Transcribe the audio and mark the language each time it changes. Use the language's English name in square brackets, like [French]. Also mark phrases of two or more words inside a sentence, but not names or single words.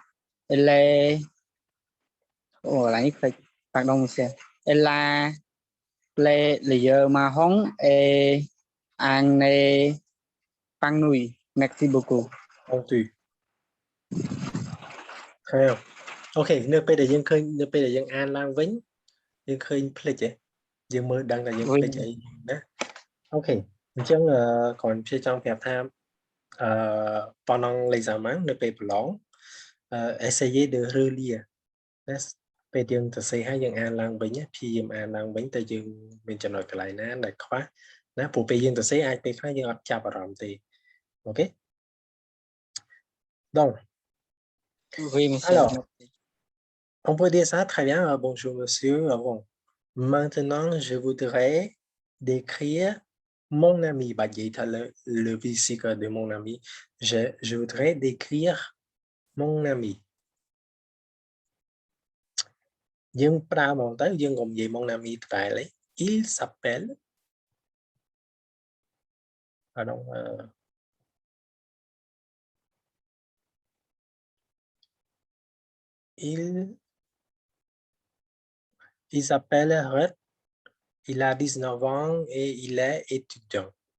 [French] Elle est... Oh, là, pardon, monsieur. Elle a les yeux marron et un nez panouille. Merci beaucoup. Ponctué. Très bien. [Khmer] OK នៅពេលដែលយើងឃើញនៅពេលដែលយើងអានឡើងវិញយើងឃើញភ្លេចហ៎យើងមើលដឹងថាយើងភ្លេចអីណាអូខេអញ្ចឹងគ្រាន់ជាចង់ប្រាប់ថា [French] pendant l'examen [Khmer] នៅពេលប្រឡង [French] essayez de relire [Khmer] ណាពេលយើងសរសេរហើយយើងអានឡើងវិញព្យាយាមអានឡើងវិញតែយើងមានចំណុចកន្លែងណាដែលខ្វះណាព្រោះពេលយើងសរសេរអាចពេលខ្លះយើងអត់ចាប់អារម្មណ៍ទេអូខេ Donc [French] Oui, monsieur. alors on peut dire ça très bien. Bonjour monsieur. Bon. Maintenant, je voudrais décrire mon ami. Bah, il y a le physique de mon ami. Je voudrais décrire mon ami. [Khmer] យើងប្រើហ្មងទៅយើងកុំនិយាយ [French] mon ami [Khmer] តកែលេ [French] il s'appelle pardon il s'appelle Red. Il a 19 ans et il est étudiant.